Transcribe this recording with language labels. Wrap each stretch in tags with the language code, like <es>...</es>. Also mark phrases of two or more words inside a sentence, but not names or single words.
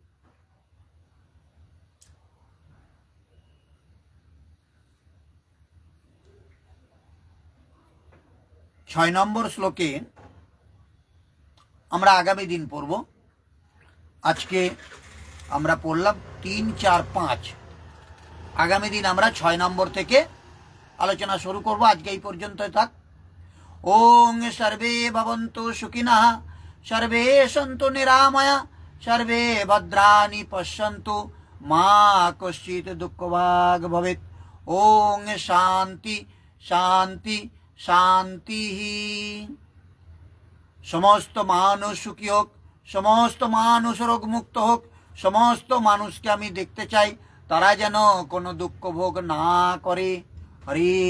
<bn>ছয় নম্বর শ্লোকে আমরা আগামী দিন পড়ব। আজকে আমরা পড়লাম 3, 4, 5। আগামী দিন আমরা 6 নম্বর থেকে আলোচনা শুরু করব। আজকে এই পর্যন্ত থাক।</bn> <sa>ওং সর্বে ভবন্তু সুখিনঃ, সর্বে সন্তু নিরাময়া, সর্বে ভদ্রাণি পশ্যন্তু, মা কশ্চিৎ দুঃখভাগ ভবেৎ। ওং শান্তি শান্তি শান্তি।</sa> <bn>সমস্ত মানুষ সুখী হোক, সমস্ত মানুষ রোগমুক্ত হোক, সমস্ত মানুষকে আমি দেখতে চাই তারা যেন কোনো দুঃখ ভোগ না করে।</bn>